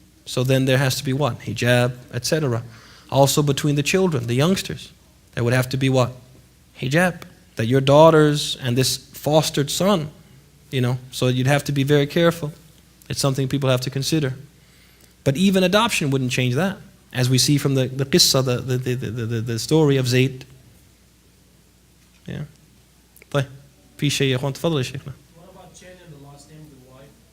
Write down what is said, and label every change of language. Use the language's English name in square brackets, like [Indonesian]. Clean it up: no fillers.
[English] So then there has to be what? Hijab, etc. Also between the children, the youngsters, there would have to be what? Hijab. That your daughters and this fostered son, so you'd have to be very careful. It's something people have to consider. But even adoption wouldn't change that. As we see from the qissa, the story of Zayd. Yeah. [Arabic] طيب في شيء يا اخوان تفضل يا شيخنا. [English] What about changing the last name of the wife?